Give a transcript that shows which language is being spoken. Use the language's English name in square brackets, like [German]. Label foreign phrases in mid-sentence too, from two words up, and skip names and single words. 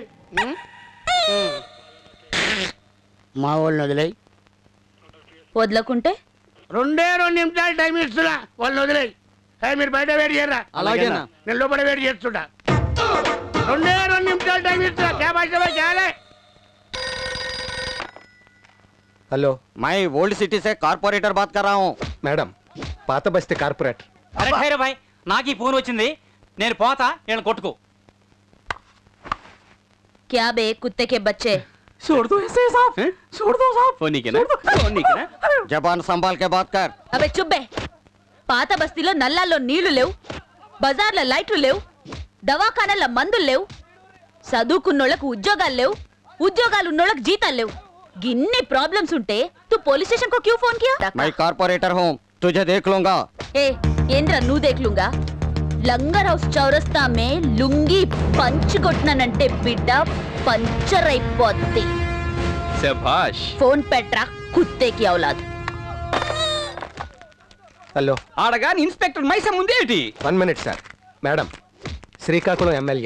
[Telugu] మా వాళ్ళని వదిలేయి. వదలకుంటే 2 నిమిషాలు టైం ఇస్తున్నా, వాళ్ళని వదిలేయి. మీరు బయట వెయిట్ చేయరా? అలాగేనా? నేను లోపల వెయిట్ చేస్తుంటా. 2 నిమిషాలు టైం ఇస్తున్నా. క్యాబ్ [Hindi] हेलो, मैं ओल्ड सिटी से कारपोरेटर बात कर रहा हूँ. [Telugu] मैडम పాత బస్తీ కార్పొరేటర్. అరే ఖైరే భాయ్, నాకు ఈ ఫోన్ వచ్చింది, నేను పోతా, నేను కొట్టుకో. [Hindi] क्या बे कुत्ते के बच्चे? छोड़ दो ऐसे साहब, छोड़ दो साहब. [Telugu] ఫోన్ నీకేనా? ఫోన్ నీకేనా? [Hindi] जबान संभाल के बात कर. [Telugu] అబే చుబ్బే. పాత బస్తీలో నల్లాల్లో నీళ్లు లేవు, బజార్ల లైట్లు లేవు, దవాఖానల మందులు లేవు, చదువుకున్నోళ్ళకు ఉద్యోగాలు లేవు, ఉద్యోగాలు ఉన్నోళ్ళకి జీతాలు లేవు. గిన్ని ప్రాబ్లమ్స్ ఉంటే [Hindi] तू [English] police station [Hindi] को क्यों फोन किया? मैं कारपोरेटर हूँ, तुझे देख लूंगा. [Telugu] ए ఏంద్రా నువ్వు [Hindi] देख लूंगा? [Telugu] లంగర్ హౌస్ చౌరస్తా మే లుంగి పంచ్ కొట్టినానంటే బిడ్డ పంచర్ అయిపోద్ది. శభాష్. ఫోన్ పెట్రా [Hindi] कुत्ते की औलाद. [Telugu] హలో, ఆడగా ఇన్స్పెక్టర్ మైసం ఉంది ఏంటి? 1 minute సార్. మేడం శ్రీకాకుళం ఎమ్మెల్యే.